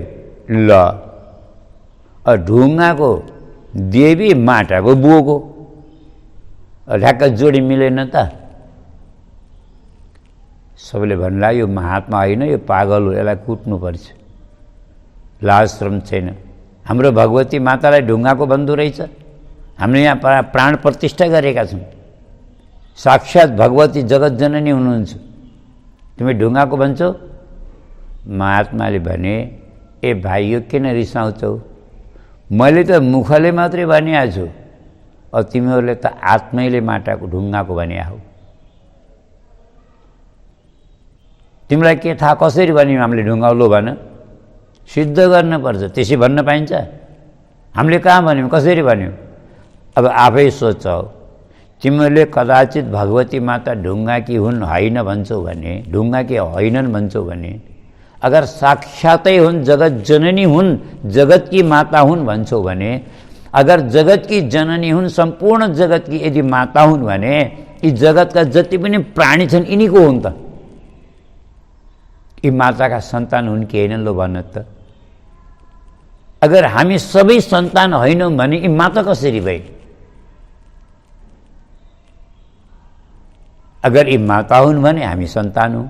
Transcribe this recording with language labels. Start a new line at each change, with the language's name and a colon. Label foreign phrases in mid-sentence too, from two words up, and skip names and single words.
Nepali: ल ढुङ्गाको देवी माटाको बोको ढ्याक्क जोडी मिलेन त। सबैले भन्ला यो महात्मा होइन, यो पागल हो, यसलाई कुट्नुपर्छ, लाज श्रम छैन। हाम्रो भगवती मातालाई ढुङ्गाको बन्धु रहेछ। हामीले यहाँ प्राण प्रतिष्ठा गरेका छौँ। साक्षात् भगवती जगत जननी हुनुहुन्छ, तिमी ढुङ्गाको भन्छौ? महात्माले भने ए भाइ यो किन रिसाउँछौ? मैले त मुखले मात्रै भनिएको छु, तिमीहरूले त आत्मैले माटाको ढुङ्गाको भनिया हो। तिमीलाई के थाहा कसरी भन्यौँ हामीले ढुङ्गा? लो भन, सिद्ध गर्नुपर्छ, त्यसै भन्न पाइन्छ? हामीले कहाँ भन्यौँ, कसरी भन्यौँ? अब आफै सोच, तिमीहरूले कदाचित भगवती माता ढुङ्गा कि हुन् होइन भन्छौ भने, ढुङ्गा कि होइनन् भन्छौ भने, अगर साक्षातै हुन्, जगत जननी हुन्, जगत की माता हुन् भन्छौ भने, अगर जगत की जननी हुन्, सम्पूर्ण जगत की यदि माता हुन् भने यी जगतका जति पनि प्राणी छन् यिनीको हुन् त। यी माताका सन्तान हुन् कि हैनन्? लो भन्न त। अगर हामी सबै सन्तान होइनौँ भने यी माता कसरी भए? अगर यी माता हुन् भने हामी सन्तान हौँ।